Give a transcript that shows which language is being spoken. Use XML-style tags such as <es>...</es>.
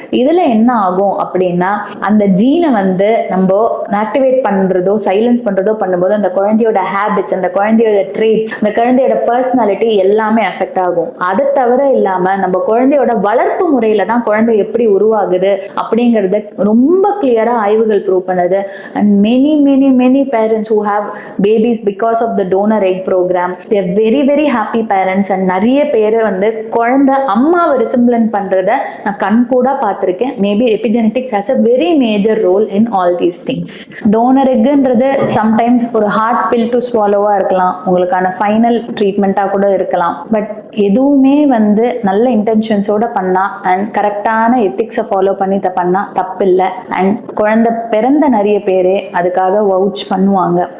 <ta>இதுல என்ன ஆகும் அப்படின்னா அந்த ஜீனை வந்து நம்ம ஆக்டிவேட் பண்றதோ சைலன்ஸ் பண்றதோ பண்ணும்போது அந்த குழந்தையோட ஹேபிட்ஸ், அந்த குழந்தையோட ட்ரேட்ஸ், அந்த குழந்தையோட பர்சனாலிட்டி எல்லாமே அஃபெக்ட் ஆகும். அதை தவிர இல்லாம நம்ம குழந்தையோட வளர்ப்பு முறையில தான் குழந்தை எப்படி உருவாகுது அப்படிங்கறத ரொம்ப கிளியரா ஆய்வுகள் ப்ரூவ் பண்ணுது.</ta> <en>And many parents who have babies because of the donor egg program, they are very happy parents.</en> <ta>and நிறைய பேர் வந்து குழந்தை அம்மாவை ரிசம்பிளன் பண்றத நான் கண் கூட பார்த்திருக்கேன்.</ta> <en>Maybe epigenetics has a very major role in all these things.</en> <ta>donor eggன்றது sometimes ஒரு ஹார்ட் பில் டு ஸ்வாலோவா இருக்கலாம், உங்களுக்கான ஃபைனல் ட்ரீட்மெண்ட்டா கூட இருக்கலாம். பட் எதுவுமே வந்து நல்ல இன்டென்ஷன்ஸோட பண்ணா அண்ட் கரெக்டான எத்திக்ஸை ஃபாலோ பண்ணி பண்ணா தப்பில்லை. அண்ட் குழந்தை பிறந்த நிறைய பேரே அதுக்காக வவுச் பண்ணுவாங்க.</ta>